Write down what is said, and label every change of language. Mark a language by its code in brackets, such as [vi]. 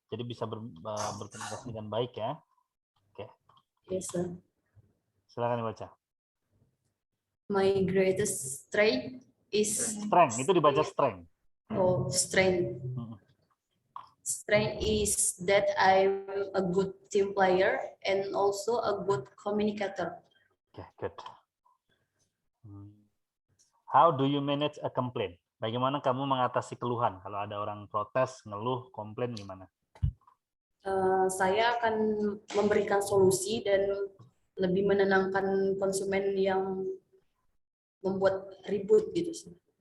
[id] Jadi bisa berkomunikasi dengan baik ya. Oke. [en] Yes, sir. [id] Silakan dibaca. [en] My greatest strength is [id] Strength, itu dibaca strength. [en] Oh, strength. Strength is that I'm a good team player and also a good communicator. Okay, good. How do you manage a complaint? [id] Bagaimana kamu mengatasi keluhan? Kalau ada orang protes, ngeluh, komplain gimana? Saya akan memberikan solusi dan lebih menenangkan konsumen yang membuat ribut gitu sih.